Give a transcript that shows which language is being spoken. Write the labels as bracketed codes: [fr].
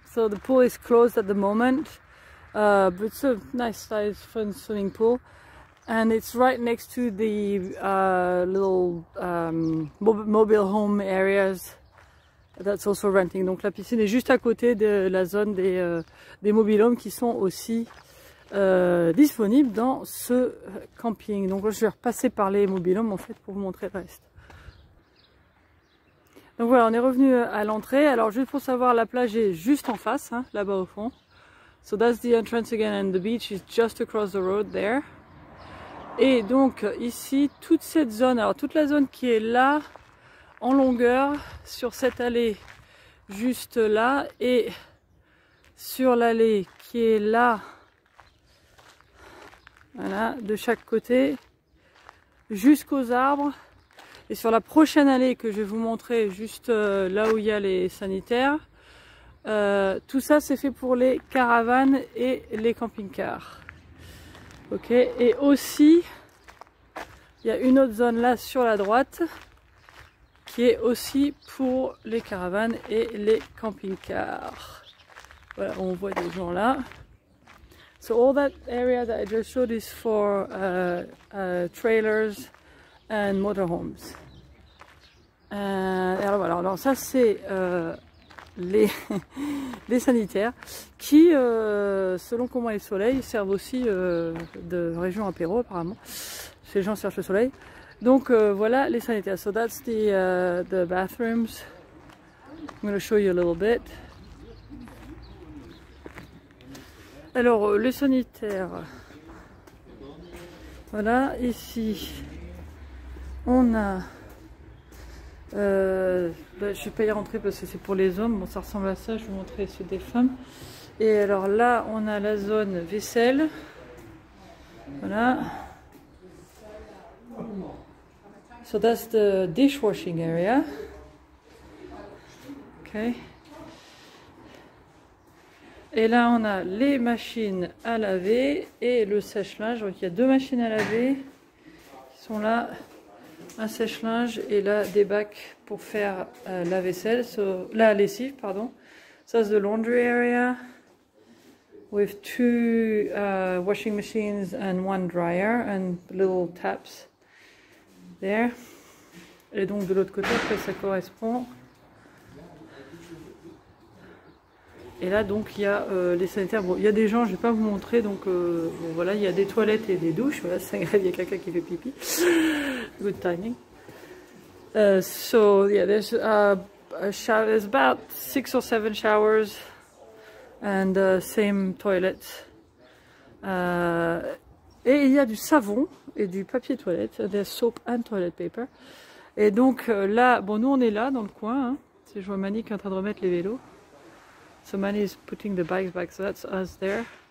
[en] So the pool is closed at the moment. But it's a nice size fun swimming pool. And it's right next to the little mobile home areas that's also renting. [fr] Donc la piscine est juste à côté de la zone des mobile homes qui sont aussi disponible dans ce camping. Donc je vais repasser par les mobil-homes en fait pour vous montrer le reste. Donc voilà, on est revenu à l'entrée. Alors juste pour savoir, la plage est juste en face, hein, là-bas au fond. [en] So that's the entrance again, and the beach is just across the road there. [fr] Et donc ici, toute cette zone, alors toute la zone qui est là en longueur sur cette allée juste là et sur l'allée qui est là. Voilà, de chaque côté, jusqu'aux arbres. Et sur la prochaine allée que je vais vous montrer, juste là où il y a les sanitaires, tout ça c'est fait pour les caravanes et les camping-cars. Ok, et aussi, il y a une autre zone là sur la droite, qui est aussi pour les caravanes et les camping-cars. Voilà, on voit des gens là. [en] So all that area that I just showed is for trailers and motorhomes. [fr] Alors voilà, alors ça c'est les sanitaires qui, selon comment est le soleil, servent aussi de région apéro apparemment. Ces gens cherchent le soleil. Donc voilà les sanitaires. [en] So that's the bathrooms. I'm going to show you a little bit. [fr] Alors les sanitaires. Voilà, ici on a. Je ne vais pas y rentrer parce que c'est pour les hommes. Bon, ça ressemble à ça. Je vais vous montrer ceux des femmes. Et alors là, on a la zone vaisselle. Voilà. [en] So that's the dishwashing area. Okay. [fr] Et là, on a les machines à laver et le sèche-linge. Donc, il y a deux machines à laver qui sont là. Un sèche-linge et là des bacs pour faire la vaisselle, la lessive, pardon. [en] So that's the laundry area with two washing machines and one dryer and little taps there. [fr] Et donc de l'autre côté, après ça correspond. Et là donc il y a les sanitaires. Bon, il y a des gens, je vais pas vous montrer, donc bon, voilà, il y a des toilettes et des douches. Voilà, c'est grave, il y a quelqu'un qui fait pipi. [en] Good timing. So yeah, there's there's about 6 or 7 showers and same toilets. [fr] Et il y a du savon et du papier toilette. [en] There's soap and toilet paper. [fr] Et donc là, bon, nous on est là dans le coin. Hein. Je vois Mani qui est en train de remettre les vélos. [en] So Mani is putting the bikes back, so that's us there.